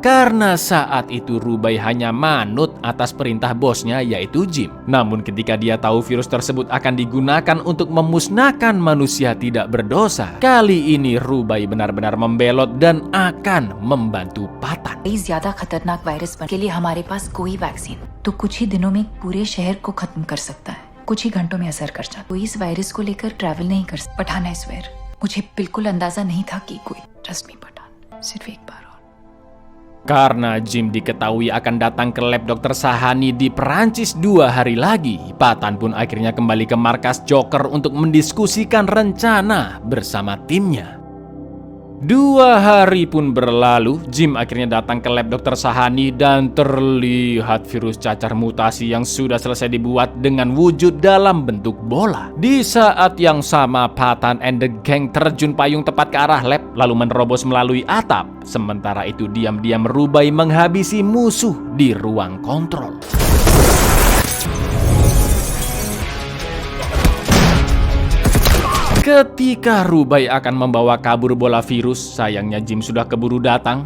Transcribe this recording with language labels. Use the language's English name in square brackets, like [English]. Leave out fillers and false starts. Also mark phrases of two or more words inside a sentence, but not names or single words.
[Indonesian] Karena saat itu Rubai hanya manut atas perintah bosnya, yaitu Jim. Namun ketika dia tahu virus tersebut akan digunakan untuk memusnahkan manusia tidak berdosa, kali ini Rubai benar-benar membelot dan akan membantu Patan. [Hindi] ज्यादा खतरनाक वायरस के लिए हमारे पास कोई वैक्सीन तो कुछ ही दिनों में पूरे शहर को खत्म कर सकता है, कुछ ही घंटों में असर कर जाता। कोई इस वायरस को लेकर ट्रैवल नहीं कर सकता। पठान, [English] I swear, [Hindi] मुझे बिल्कुल अंदाजा नहीं था कि कोई, [English] trust me [Hindi] पठान, सिर्फ एक बार और। [Indonesian] Karena Jim diketahui akan datang ke lab Dr. Sahani di Perancis 2 hari lagi, Patan pun akhirnya kembali ke markas Joker untuk mendiskusikan rencana bersama timnya. 2 hari pun berlalu, Jim akhirnya datang ke lab Dr. Sahani dan terlihat virus cacar mutasi yang sudah selesai dibuat dengan wujud dalam bentuk bola. Di saat yang sama, [English] Patan and the gang [Indonesian] terjun payung tepat ke arah lab lalu menerobos melalui atap. Sementara itu diam-diam Rubai menghabisi musuh di ruang kontrol. Ketika Rubai akan membawa kabur bola virus, sayangnya Jim sudah keburu datang.